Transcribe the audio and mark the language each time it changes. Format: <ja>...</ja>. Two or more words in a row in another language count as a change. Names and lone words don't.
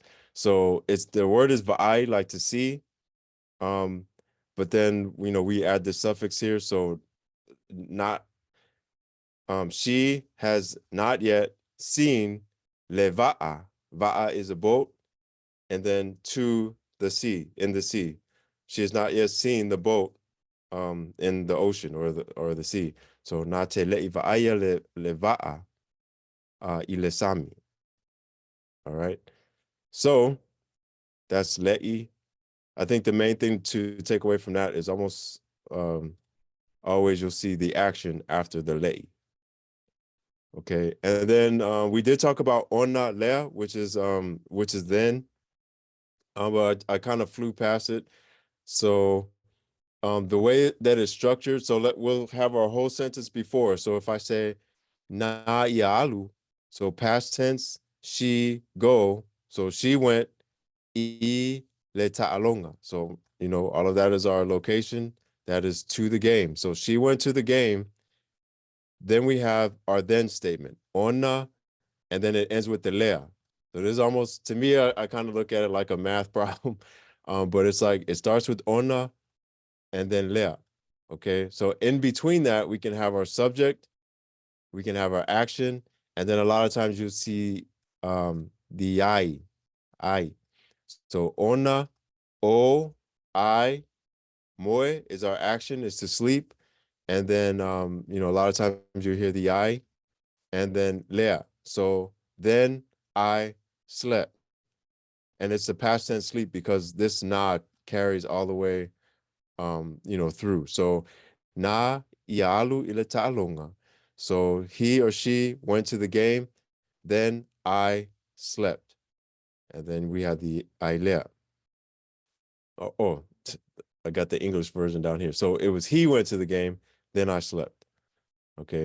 <en>So it's the word is va'ai, like to see. Um, but then you know we add the suffix here, so not she has not yet seen leva'a. Va'a is a boat, and then to the sea, in the sea. She has not yet seen the boat in the ocean or the sea.</en> <sm>So na te le'i va'aya le va'a I le sami.</sm> <en>All right. So that's le'i. I think the main thing to take away from that is almost always you'll see the action after the le'i. Okay, and then we did talk about</en> <sm>ona lea,</sm> <en>which is then, but I kind of flew past it. So the way that it's structured, so we'll have our whole sentence before. So if I say</en> <sm>na ialu,</sm> <en>so past tense, she go, so she went</en> <sm>I le ta'alonga.</sm> <en>So all of that is our location. That is to the game. So she went to the game. Then we have our then statement, ona, and then it ends with the lea. So this is almost, to me, I kind of look at it like a math problem, but it's like it starts with ona and then lea. Okay, so in between that, we can have our subject, we can have our action, and then a lot of times you'll see the I. So ona, o, I, moe is our action, is to sleep. And then, a lot of times you hear the I, and then lea. So then I slept. And it's the past tense sleep because this na carries all the way, through.</en> <sm>So na ialu ila ta'alonga.</sm> <en>So he or she went to the game, then I slept. And then we had the ailea. I got the English version down here. So it was he went to the game, then I slept. Okay.</en>